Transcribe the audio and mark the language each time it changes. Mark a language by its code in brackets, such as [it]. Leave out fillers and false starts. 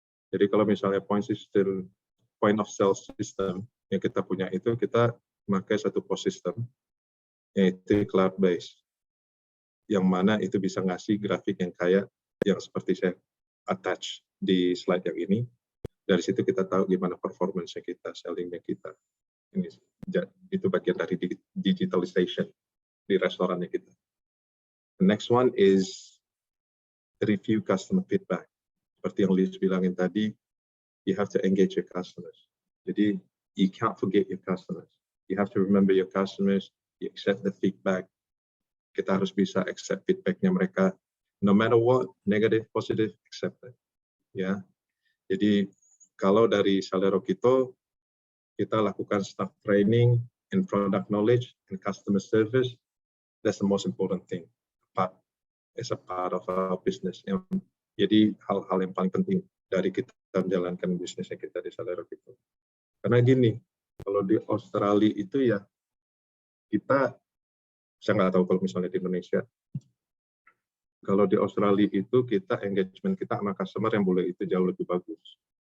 [id] Jadi kalau misalnya point of sale system yang kita punya itu, kita memakai satu POS system yaitu cloud based, yang mana itu bisa ngasih grafik yang kayak yang seperti saya attach di slide yang ini. Dari situ kita tahu gimana performance-nya kita, selling-nya kita. Ini itu bagian dari digitalization di restorannya kita. [en] The next one is review customer feedback. [id] Seperti yang Liz bilangin tadi, [en] you have to engage your customers. [id] Jadi [en] you can't forget your customers. You have to remember your customers. You accept the feedback. [id] Kita harus bisa [en] accept feedbacknya [id] mereka, [en] no matter what, negative, positive, accept it. [id] Ya, jadi kalau dari Salero kita lakukan [en] staff training and product knowledge and customer service. That's the most important thing. But it's a part of our business. [id] Jadi hal-hal yang paling penting dari kita menjalankan bisnisnya kita di Salero itu. Karena gini, kalau di Australia itu ya kita, saya nggak tahu kalau misalnya di Indonesia. Kalau di Australia itu kita engagement kita sama customer yang boleh itu jauh lebih bagus.